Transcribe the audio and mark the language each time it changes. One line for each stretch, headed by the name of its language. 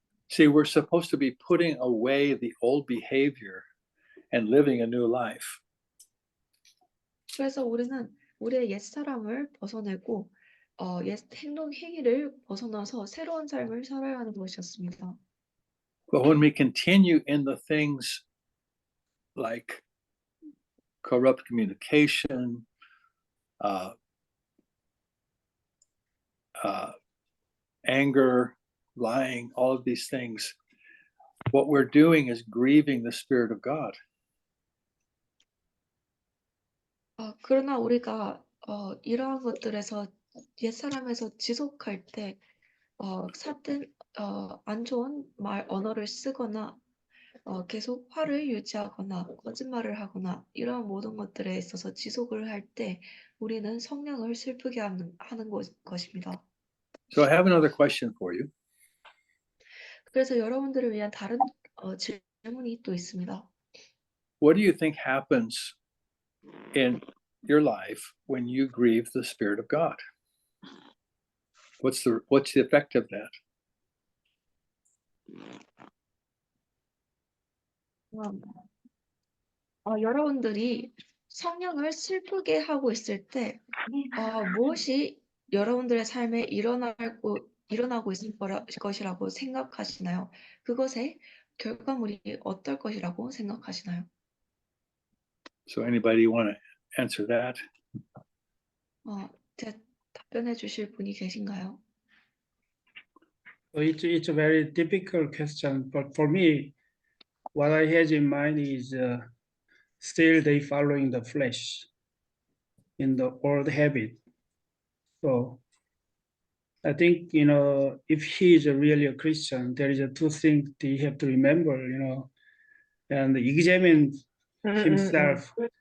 English: See, we're supposed to be putting away the old behavior and living a new life.
Korean: 그래서 우리는 우리의 옛 사람을 벗어내고 옛 행위를 벗어나서 새로운 삶을 살아야 하는 것이었습니다.
English: But when we continue in the things like corrupt communication, anger, lying, all of these things, what we're doing is grieving the Spirit of God.
Korean: 그러나 우리가 이러한 것들에서 옛사람에서 지속할 때 삿된 안 좋은 언어를 쓰거나 계속 화를 유지하거나 거짓말을 하거나 이러한 모든 것들에 있어서 지속을 할 때 우리는 성령을 슬프게 하는 것입니다.
English: So I have another question for you.
Korean: 그래서 여러분들을 위한 다른 질문이 또 있습니다.
English: What do you think happens in your life when you grieve the Spirit of God? What's the effect of that?
Korean: 여러분들이 성령을 슬프게 하고 있을 때 무엇이 여러분들의 삶에 일어나고 있을 것이라고 생각하시나요? 그것의 결과물이 어떨 것이라고 생각하시나요?
English: So anybody want to answer that?
Korean: 답변해 주실 분이 계신가요?
English: So it's a very difficult question, but for me, what I had in mind is still they following the flesh in the old habit. So I think, if he is really a Christian, there is two things they have to remember, and examine himself.